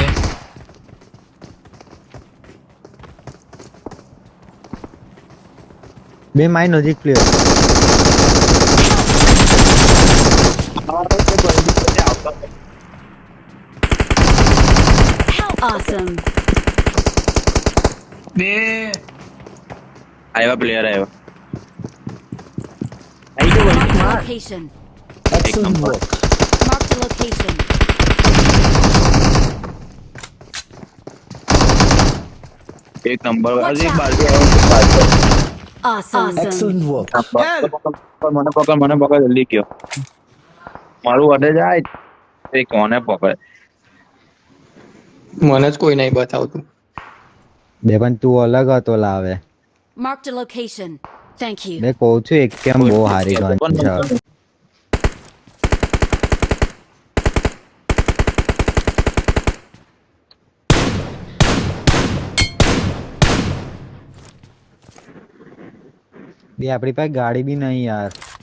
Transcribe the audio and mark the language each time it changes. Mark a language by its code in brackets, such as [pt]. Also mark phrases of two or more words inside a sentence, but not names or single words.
[gu] બે મારી નજીક પ્લેયર. [en] Awesome. [gu] બે આવ્યા પ્લેયર આવ્યા. [en] Mark the location. [gu] એક નંબર. [en] Mark the location. [gu] એક નંબર [en] Watch [gu] હજી [en] out. [gu] બાજુ આવ્યો. [en] Awesome. Excellent work. [gu] મને પકડ જલ્દી કયો. મારું અડે જાય એ કોને પકડે. મને જ કોઈ નહીં બતાવતું. બે પણ તું અલગ હતો લાવે. [en] Mark the location. Thank you. [gu] મેં કહું છું એક કેમ બહુ હારી ગન છે. બે આપણી પાસે ગાડી બી નહીં યાર.